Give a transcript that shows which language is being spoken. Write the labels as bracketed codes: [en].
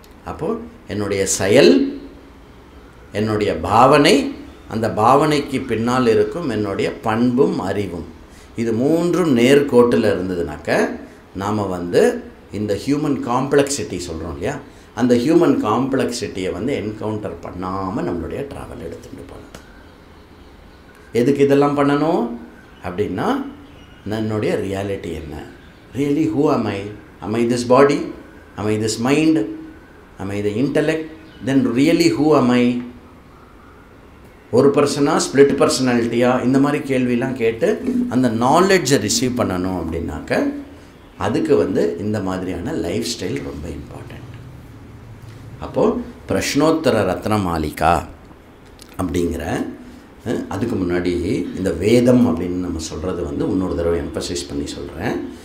[ta] அப்போது என்னுடைய செயல், என்னுடைய பாவனை, அந்த பாவனைக்கு பின்னால் இருக்கும் என்னுடைய பண்பும் அறிவும், இது மூன்றும் நேர்கோட்டில் இருந்ததுனாக்க நாம் வந்து இந்த ஹியூமன் காம்ப்ளெக்சிட்டி சொல்கிறோம் இல்லையா, அந்த ஹியூமன் காம்ப்ளெக்சிட்டியை வந்து என்கவுண்டர் பண்ணாமல் நம்மளுடைய ட்ராவல் எடுத்துகிட்டு போகலாம். எதுக்கு இதெல்லாம் பண்ணணும் அப்படின்னா, என்னுடைய ரியாலிட்டி என்ன, [en] Really who am I this body, am I this mind, am I the intellect, then really who am I? [ta] ஒரு பர்சனாக ஸ்ப்ளிட் பர்சனாலிட்டியாக இந்த மாதிரி கேள்வியெலாம் கேட்டு அந்த நாலேஜை ரிசீவ் பண்ணணும் அப்படின்னாக்க அதுக்கு வந்து இந்த மாதிரியான லைஃப் ஸ்டைல் ரொம்ப இம்பார்ட்டண்ட். அப்போது பிரஷ்னோத்தர ரத்ன மாளிகா அப்படிங்கிற அதுக்கு முன்னாடி இந்த வேதம் அப்படின்னு நம்ம சொல்கிறது வந்து இன்னொரு தடவை எம்பசைஸ் பண்ணி சொல்கிறேன்.